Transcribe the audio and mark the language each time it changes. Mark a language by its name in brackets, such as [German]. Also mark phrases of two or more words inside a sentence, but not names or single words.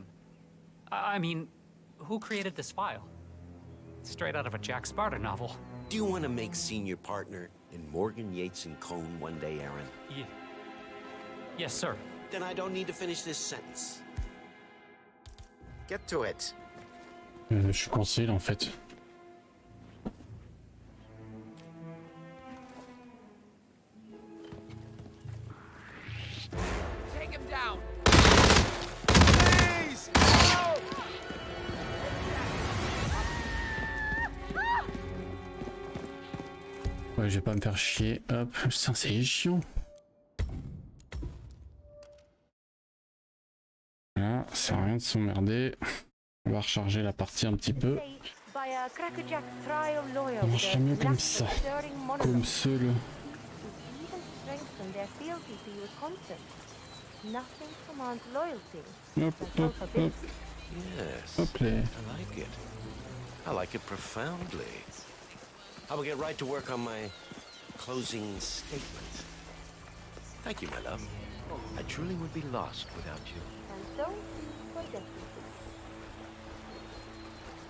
[English] I mean, who created this file? It's straight out of a Jack Sparta novel. Do you want to make senior partner in Morgan, Yates & Cone one day, Aaron? Yes, sir. Then I don't need to finish this sentence. Get to it. [French] Je suis coincé là en fait. [English] Take him down! Please! No! [French] Ouais, je vais pas me faire chier. Hop, putain, c'est chiant. Voilà, ça sert à rien de s'emmerder. On va recharger la partie un petit peu. Ça marche mieux comme ça. Comme seul. Hop, hop, hop. [English] Yes, [French] Hop là. [English] I like it. I like it profoundly. I will get right to work on my closing statement. Thank you, my love. I truly would be lost without you. And don't forget it.